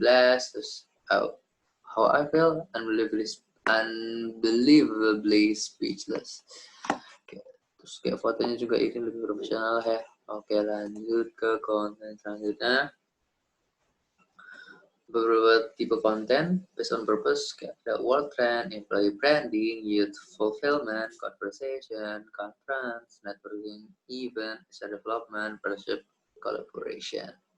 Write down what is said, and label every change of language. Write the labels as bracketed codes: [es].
[en] Terus how I feel unbelievably speechless. [id] Terus kayak fotonya juga ini lebih profesional ya. Oke, lanjut ke konten selanjutnya. Beberapa tipe konten [en] based on purpose, [id] kayak ada world trend, employee branding, youth fulfillment, conversation, conference, networking, event, user development, partnership, collaboration.